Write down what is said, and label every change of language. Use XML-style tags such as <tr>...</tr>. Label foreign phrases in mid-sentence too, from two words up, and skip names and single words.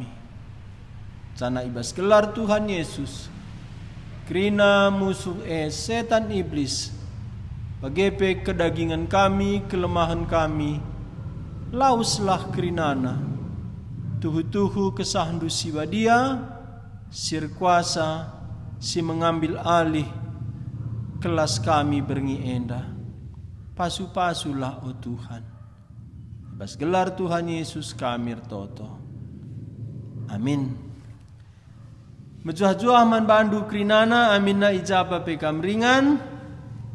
<btx>Sana ibas gelar Tuhan Yesus, krina musuh setan iblis, bagepe kedagingan kami, kelemahan kami, lauslah krinana, tuhu-tuhu kesahandu si badia, sir kuasa, si</btx> <id>mengambil alih,</id> <btx>kelas kami berngi enda, pasu-pasulah oh Tuhan, ibas gelar Tuhan Yesus kami toto. Amin. Mejuah-juah man bandu krinana, amin na ijaba pekam ringan.</btx>